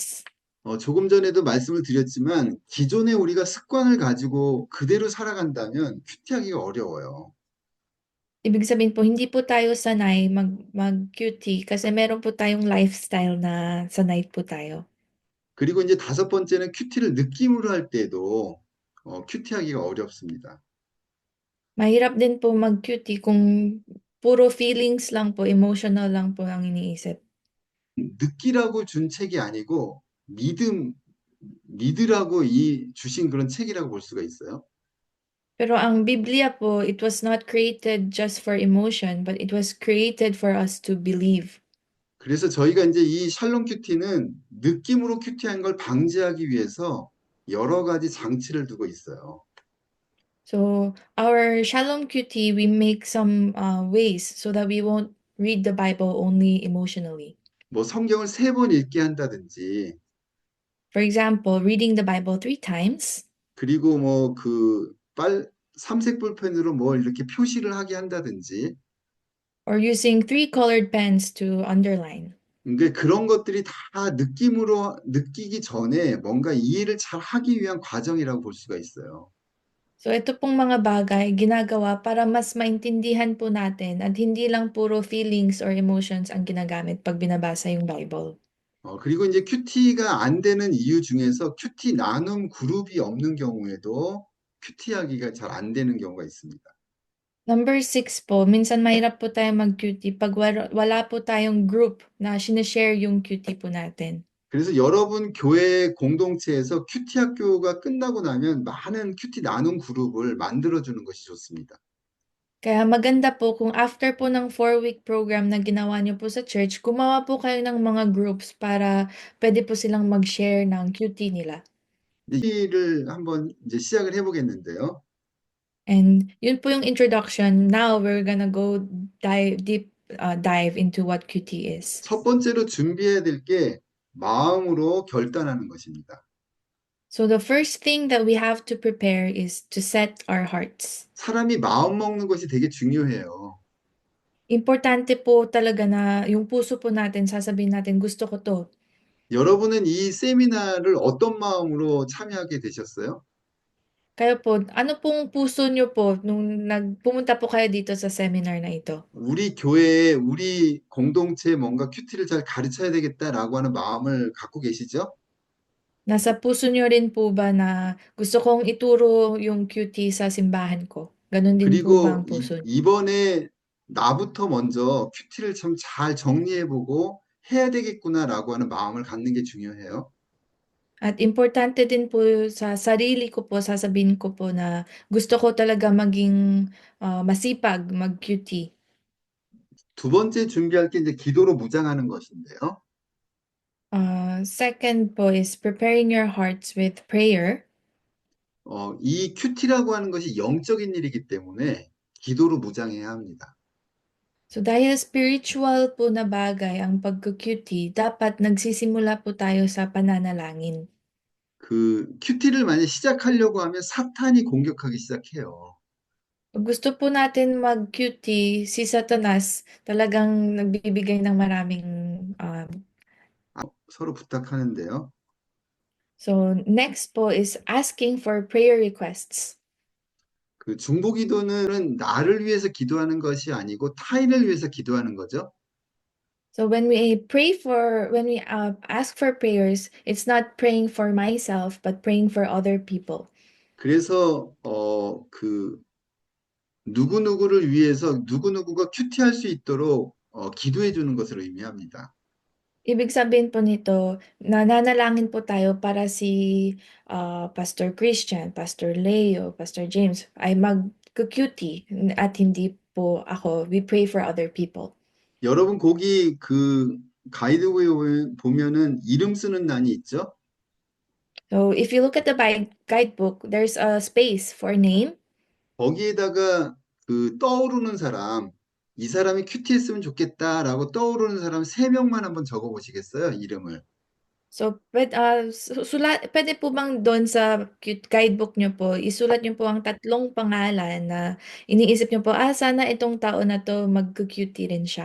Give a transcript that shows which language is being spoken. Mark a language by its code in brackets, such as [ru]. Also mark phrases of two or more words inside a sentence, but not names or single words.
[ko] 조금 전에도 말씀을 드렸지만 기존에 우리가 습관을 가지고 그대로 살아간다면 큐티하기가 어려워요. [tl] Ibig sabihin po, hindi po tayo sanay mag-QT kasi meron po tayong lifestyle na sanay po tayo. [ko] 그리고 이제 다섯 번째는 큐티를 느낌으로 할 때도 큐티하기가 어렵습니다. [tl] Mahirap din po mag-QT kung puro feelings lang po, emotional lang po ang iniisip. [ko] 느끼라고 준 책이 아니고 믿으라고 이 주신 그런 책이라고 볼 수가 있어요. [tl] Pero ang Biblia po, [en] it was not created just for emotion, but it was created for us to believe. [ko] 그래서 저희가 이제 이 샬롬 큐티는 느낌으로 큐티한 걸 방지하기 위해서 여러 가지 장치를 두고 있어요. [en] So, our Shalom QT, we make some ways so that we won't read the Bible only emotionally. [ko] 뭐 성경을 세 번 읽게 한다든지, [en] For example, reading the Bible 3 times, [ko] 그리고 뭐 그 삼색 볼펜으로 뭘 이렇게 표시를 하게 한다든지, [en] or using 3 colored pens to underline. [ko] 그러니까 그런 것들이 다 느낌으로 느끼기 전에 뭔가 이해를 잘 하기 위한 과정이라고 볼 수가 있어요. [tl] So, ito pong mga bagay ginagawa para mas maintindihan po natin at hindi lang puro [en] feelings or emotions [tl] ang ginagamit pag binabasa yung Bible. [ko] 그리고 이제 큐티가 안 되는 이유 중에서 큐티 나눔 그룹이 없는 경우에도 큐티하기가 잘 안 되는 경우가 있습니다. [tl] Number 6 po, minsan mahirap po tayo mag-QT pag wala po tayong group na sinashare yung QT po natin. [ko] 그래서 여러분 교회 공동체에서 큐티 학교가 끝나고 나면 많은 큐티 나눔 그룹을 만들어주는 것이 좋습니다. [tl] Kaya maganda po kung after po ng [en] 4-week program [tl] na ginawa niyo po sa church, gumawa po kayo ng mga groups para pwede po silang mag-share ng QT nila. [ko] 를 한번 이제 시작을 해보겠는데요. [tl] And yun po yung introduction. [en] Now we're gonna go dive into what QT is. [ko] 첫 번째로 준비해야 될 게 마음으로 결단하는 것입니다. [en] So the first thing that we have to prepare is to set our hearts. [ko] 사람이 마음 먹는 것이 되게 중요해요. [tl] Importante po talaga na yung puso po natin, sasabihin natin, gusto ko to. [ko] 여러분은 이 세미나를 어떤 마음으로 참여하게 되셨어요? [tl] Kayo po, ano pong puso niyo po nung pumunta po kayo dito sa seminar na ito? [ko] 우리 교회에 우리 공동체에 뭔가 큐티를 잘 가르쳐야 되겠다라고 하는 마음을 갖고 계시죠? [tl] Nasa puso niyo rin po ba na gusto kong ituro yung QT sa simbahan ko? Ganon din po ba ang [ko] 그리고 [tl] puso niyo? [ko] 이번에 나부터 먼저 큐티를 참 잘 정리해보고 해야 되겠구나라고 하는 마음을 갖는 게 중요해요. [tl] At importante din po sa sarili ko po, sasabihin ko po na gusto ko talaga maging masipag mag-QT. [ko] 두 번째 준비할 게 이제 기도로 무장하는 것인데요. [en] Second po is preparing your hearts with prayer. [ko] 이 큐티라고 하는 것이 영적인 일이기 때문에 기도로 무장해야 합니다. [tl] So dahil spiritual po na bagay ang pagka-QT, dapat nagsisimula po tayo sa pananalangin. [ko] 그 큐티를 만약 시작하려고 하면 사탄이 공격하기 시작해요. [tl] Pag gusto po natin mag-QT, si Satanas talagang nagbibigay ng maraming [ko] 서로 부탁하는데요. [en] so next po is asking for prayer requests. [ko] 그 중보기도는 나를 위해서 기도하는 것이 아니고 타인을 위해서 기도하는 거죠. [en] So when we ask for prayers, it's not praying for myself, but praying for other people. [ko] 그래서 그 누구누구를 위해서 누구누구가 큐티할 수 있도록 기도해 주는 것을 의미합니다. [tl] Ibig sabihin po nito, nananalangin po tayo para si Pastor Christian, Pastor Leo, Pastor James ay mag-QT at hindi po ako. [en] We pray for other people. [ko] 여러분 거기 그 가이드북에 보면은 이름 쓰는 난이 있죠? [en] So if you look at the guidebook, there's a space for name. [ko] 거기에다가 그 떠오르는 사람, 이 사람이 큐티했으면 좋겠다라고 떠오르는 사람 세 명만 한번 적어 보시겠어요? 이름을. [tl] So, pwede po bang doon sa guidebook nyo po, isulat nyo po ang tatlong pangalan na iniisip nyo po, sana itong tao na to mag-QT rin siya.